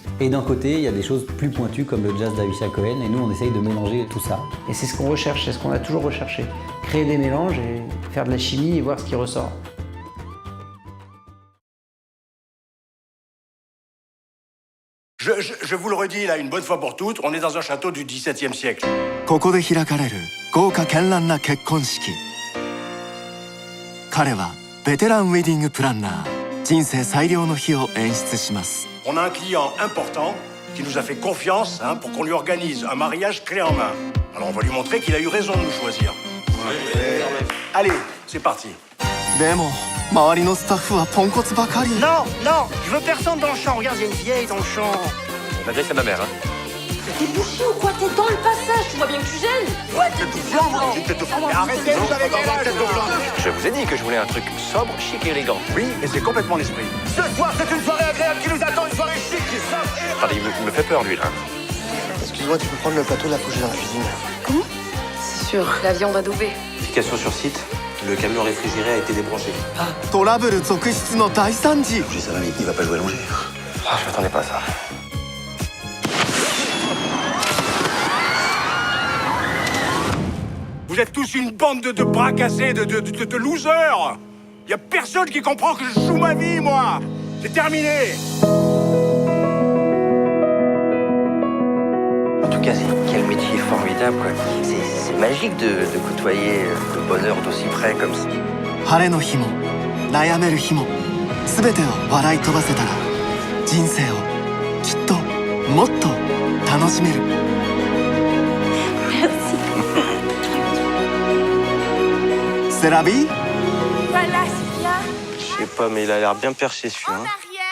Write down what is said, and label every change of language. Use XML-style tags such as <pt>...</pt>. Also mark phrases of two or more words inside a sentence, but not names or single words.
<fr>Et d'un côté, il y a des choses plus pointues comme le jazz d'Avishai Cohen, et nous, on essaye de mélanger tout ça. Et c'est ce qu'on recherche, c'est ce qu'on a toujours recherché. Créer des mélanges et faire de la chimie et voir ce qui ressort. Je vous le redis là une bonne fois pour toutes, on est dans un château du XVIIe siècle.</fr> <ja>ここで開かれる豪華絢爛な結婚式。彼はベテランウェディングプランナー。人生最良の日を演出します。</ja> <fr>On a un client important qui nous a fait confiance pour qu'on lui organise un mariage clé en main. Alors on va lui montrer qu'il a eu raison de nous choisir. Allez, c'est parti.</fr> <ja>でも周りのスタッフはポンコツばかり。</ja> <fr>Non, non, je veux personne dans le champ. Regarde, il y a une vieille dans le champ. On adresse à ma mère, hein. T'es bouché ou quoi? T'es dans le passage, tu vois bien que tu gênes. Ouais, tête de flanc, tête de flanc. Mais arrêtez, vous avez quel âge, tête de flanc? Je vous ai dit que je voulais un truc sobre, chic et élégant. Oui, et c'est complètement l'esprit. Ce soir, c'est une soirée agréable qui nous attend, une soirée chic, sobre. Attendez, il me fait peur, lui, là. Excuse-moi, tu peux prendre le plateau de la couche dans la cuisine. Comment? C'est sûr, la viande adoubée. Application sur site, le camion réfrigéré a été débranché.</fr> <ja>トラブル続出の大惨事。</ja> <fr>Oui, ça va, mais il va pas jouer allongé. Ah, je m'attendais pas à ça. Vous êtes tous une bande de bras cassés, de losers. Y a personne qui comprend que je joue ma vie, moi. C'est terminé. En tout cas, quel métier formidable, quoi. C'est magique de côtoyer le bonheur d'aussi près comme ça.</fr> <ja>晴れの日も悩める日も全てを笑い飛ばせたら人生をきっともっと楽しめる。</ja> <fr>C'est la vie? Voilà, c'est bien. Je sais pas, mais il a l'air bien perché, celui-là.</fr>